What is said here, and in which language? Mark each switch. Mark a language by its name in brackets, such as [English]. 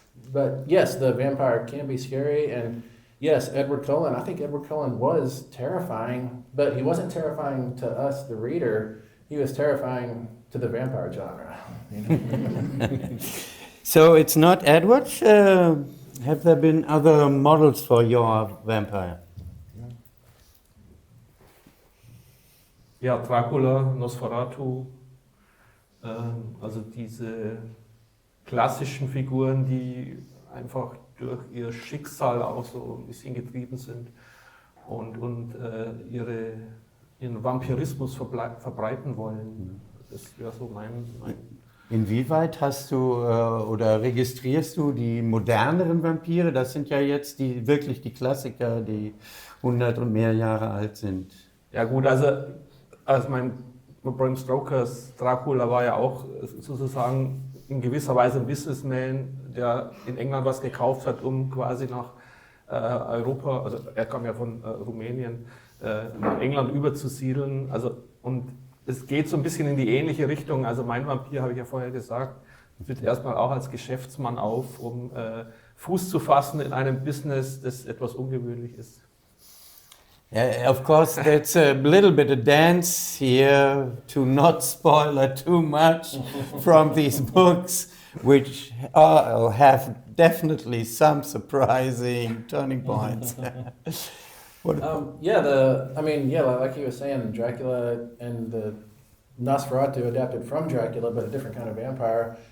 [English] But yes, the vampire can be scary, and yes, Edward Cullen, I think Edward Cullen was terrifying, but he wasn't terrifying to us, the reader. He was terrifying to the vampire genre. You know? So it's not Edward. Have there been other models for your vampire? [German] Ja, Dracula, Nosferatu, also diese klassischen Figuren, die einfach durch ihr Schicksal auch so ein bisschen getrieben sind und ihren Vampirismus verbreiten wollen. Das wäre so mein. Inwieweit hast du oder registrierst du die moderneren Vampire? Das sind ja jetzt wirklich die Klassiker, die 100 und mehr Jahre alt sind. Ja gut, also Bram Stokers Dracula war ja auch sozusagen in gewisser Weise ein Businessman, der in England was gekauft hat, um quasi nach Europa, also er kam ja von Rumänien, nach England überzusiedeln. Also, und es geht so ein bisschen in die ähnliche Richtung. Also mein Vampir, habe ich ja vorher gesagt, tritt erstmal auch als Geschäftsmann auf, um Fuß zu fassen in einem Business, das etwas ungewöhnlich ist. [English] Yeah, of course, that's a little bit of dance here to not spoil too much from these books, which have definitely some surprising turning points. Like he was saying, Dracula and the Nosferatu adapted from Dracula, but a different kind of vampire.